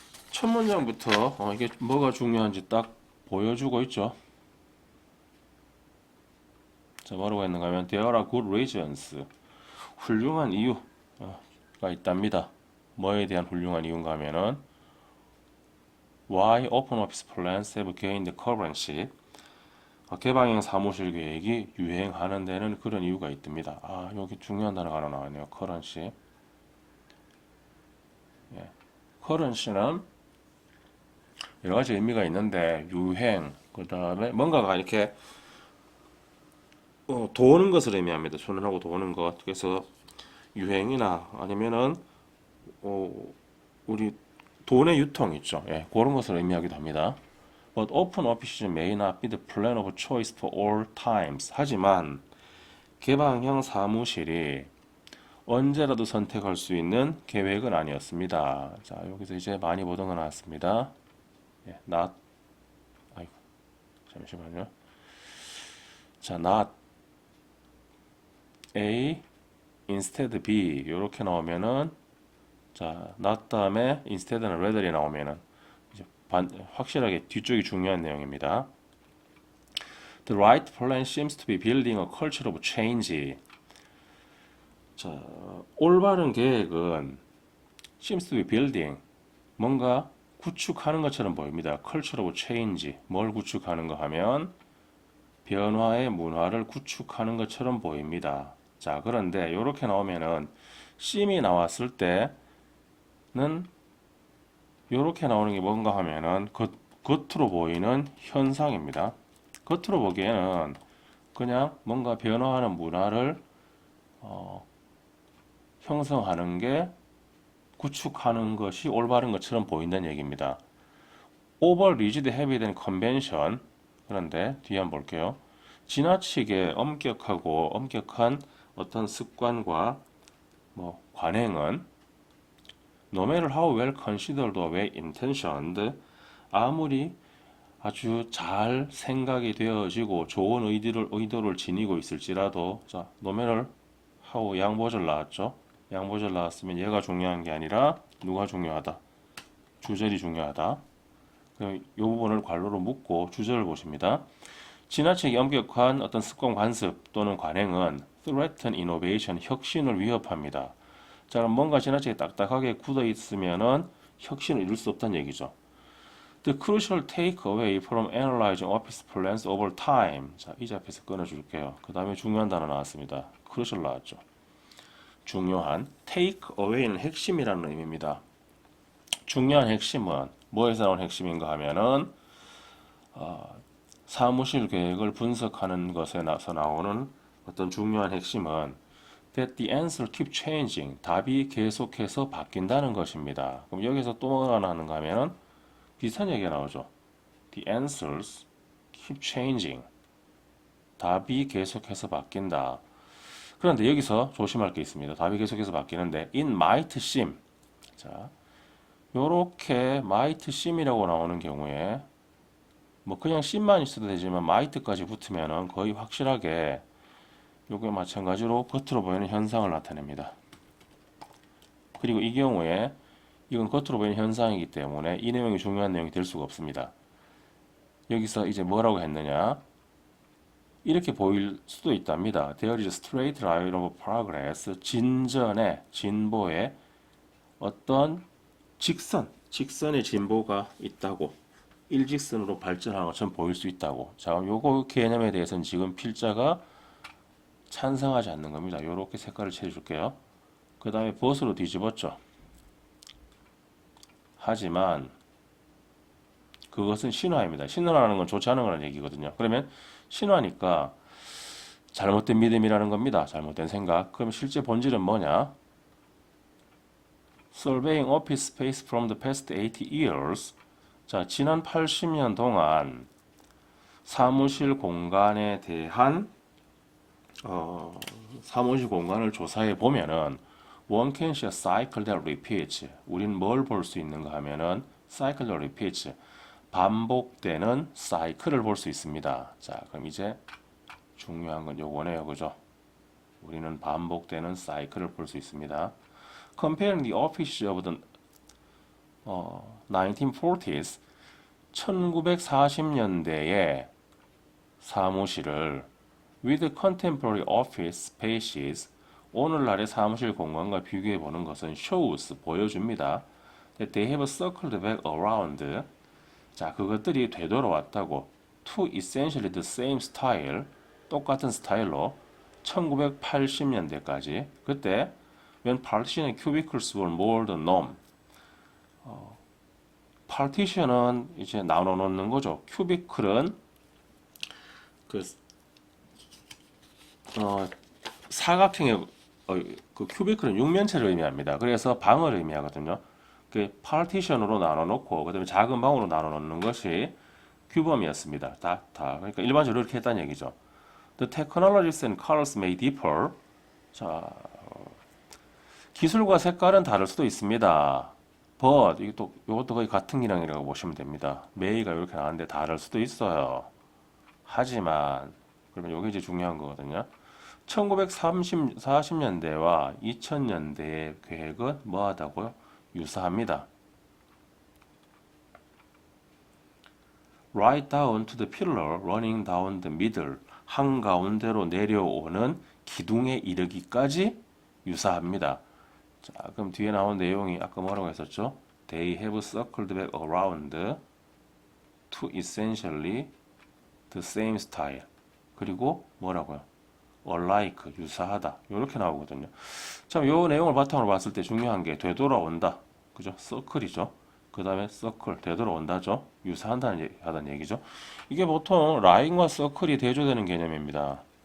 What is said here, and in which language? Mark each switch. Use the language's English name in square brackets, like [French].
[Korean] 첫 문장부터 이게 뭐가 중요한지 딱 보여주고 있죠. 자, 뭐라고 했는가 하면 [English] There are good reasons. [Korean] 훌륭한 이유가 있답니다. 뭐에 대한 훌륭한 이유인가 하면은 [English] Why open office plans have gained currency? [Korean] 개방형 사무실 계획이 유행하는 데는 그런 이유가 있답니다. 여기 중요한 단어가 하나 나왔네요. [English] currency. [Korean] 예. currency는 여러 가지 의미가 있는데 유행, 그 다음에 뭔가가 이렇게 도는 것을 의미합니다. 손을 하고 도는 것. 그래서 유행이나 아니면은 우리 돈의 유통 있죠. 예, 그런 것을 의미하기도 합니다. [English] But open offices may not be the plan of choice for all times. [Korean] 하지만 개방형 사무실이 언제라도 선택할 수 있는 계획은 아니었습니다. 자, 여기서 이제 많이 보던 거 나왔습니다. 예, not, 아이고, 잠시만요. 자, not A instead B 이렇게 나오면은 자, not 다음에 instead나 rather이 나오면은 이제 확실하게 뒤쪽이 중요한 내용입니다. [English] The right plan seems to be building a culture of change. [Korean] 자, 올바른 계획은 [English] seems to be building [Korean] 뭔가 구축하는 것처럼 보입니다. [English] culture of change [Korean] 뭘 구축하는 거 하면 변화의 문화를 구축하는 것처럼 보입니다. 자, 그런데 이렇게 나오면은 sim이 나왔을 때는 이렇게 나오는 게 뭔가 하면은 겉으로 보이는 현상입니다. 겉으로 보기에는 그냥 뭔가 변화하는 문화를 형성하는 게 구축하는 것이 올바른 것처럼 보인다는 얘기입니다. [English] Over rigid, heavy than convention. [Korean] 그런데 뒤에 한번 볼게요. 지나치게 엄격한 어떤 습관과 관행은 [English] no matter how well considered or well intentioned [Korean] 아무리 아주 잘 생각이 되어지고 좋은 의도를 지니고 있을지라도 자, no matter how 양보절 나왔죠? 양보절 나왔으면 얘가 중요한 게 아니라 누가 중요하다? 주절이 중요하다. 그럼 이 부분을 괄호로 묶고 주절을 보십니다. 지나치게 엄격한 어떤 습관 관습 또는 관행은 [English] threaten innovation, [Korean] 혁신을 위협합니다. 자, 그럼 뭔가 지나치게 딱딱하게 굳어 있으면은 혁신을 이룰 수 없다는 얘기죠. [English] The crucial takeaway from analyzing office plans over time. [Korean] 자, 이 앞에서 끊어줄게요. 그 다음에 중요한 단어 나왔습니다. crucial 나왔죠. 중요한 takeaway는 핵심이라는 의미입니다. 중요한 핵심은 뭐에서 나온 핵심인가 하면은 사무실 계획을 분석하는 것에서 나오는 어떤 중요한 핵심은 [English] that the answer keep changing. [Korean] 답이 계속해서 바뀐다는 것입니다. 그럼 여기서 또 뭐가 나오는가 하면은 비슷한 얘기가 나오죠. [English] The answers keep changing. [Korean] 답이 계속해서 바뀐다. 그런데 여기서 조심할 게 있습니다. 답이 계속해서 바뀌는데 [English] it might seem. [Korean] 자, 요렇게 might seem이라고 나오는 경우에 그냥 seem만 있어도 되지만 might까지 붙으면은 거의 확실하게 요게 마찬가지로 겉으로 보이는 현상을 나타냅니다. 그리고 이 경우에 이건 겉으로 보이는 현상이기 때문에 이 내용이 중요한 내용이 될 수가 없습니다. 여기서 이제 뭐라고 했느냐? 이렇게 보일 수도 있답니다. [English] There is a straight line of progress. [Korean] 진보의 어떤 직선의 진보가 있다고. 일직선으로 발전하는 것처럼 보일 수 있다고. 자, 요거 개념에 대해서는 지금 필자가 찬성하지 않는 겁니다. 이렇게 색깔을 칠해줄게요. 그 다음에 벗으로 뒤집었죠. 하지만 그것은 신화입니다. 신화라는 건 좋지 않은 거라는 얘기거든요. 그러면 신화니까 잘못된 믿음이라는 겁니다. 잘못된 생각. 그럼 실제 본질은 뭐냐? [English] Surveying office space from the past 80 years. [Korean] 자, 지난 80년 동안 사무실 공간에 대한 사무실 공간을 조사해 보면은 [English] one can see a cycle that repeats. [Korean] 우린 뭘 볼 수 있는가 하면은 [English] cycle that repeats. [Korean] 반복되는 사이클을 볼 수 있습니다. 자, 그럼 이제 중요한 건 요거네요. 그죠? 우리는 반복되는 사이클을 볼 수 있습니다. [English] Comparing the offices of the 1940s [Korean] 1940년대의 사무실을 [English] with contemporary office spaces [Korean] 오늘날의 사무실 공간과 비교해 보는 것은 [English] shows [Korean] 보여줍니다. [English] that they have circled back around [Korean] 자, 그것들이 되돌아왔다고. [English] To essentially the same style, [Korean] 똑같은 스타일로 1980년대까지. 그때 [English] when partition and cubicles were more the norm. [Korean] 파티션은 이제 나눠 놓는 거죠. 큐비클은 그 사각형의 그 큐비클은 육면체를 의미합니다. 그래서 방을 의미하거든요. 그 파티션으로 나눠 놓고 그다음에 작은 방으로 나눠 놓는 것이 규범이었습니다. 다. 그러니까 일반적으로 이렇게 했다는 얘기죠. [English] The technologies and colors may differ. [Korean] 자, 기술과 색깔은 다를 수도 있습니다. But 이것도 거의 같은 기능이라고 보시면 됩니다. may가 이렇게 나왔는데 다를 수도 있어요. 하지만 그러면 이게 이제 중요한 거거든요. 1940년대와 2000년대의 계획은 뭐하다고요? 유사합니다. [English] Right down to the pillar running down the middle. [Korean] 한가운데로 내려오는 기둥에 이르기까지 유사합니다. 자, 그럼 뒤에 나온 내용이 아까 뭐라고 했었죠? [English] They have circled back around to essentially the same style. [Korean] 그리고 뭐라고요? alike, 유사하다. 이렇게 나오거든요. 참, 요 내용을 바탕으로 봤을 때 중요한 게 되돌아온다. 그죠? 서클이죠. 그 다음에 서클, 되돌아온다죠. 유사하다는 얘기죠. 이게 보통 라인과 서클이 대조되는 개념입니다.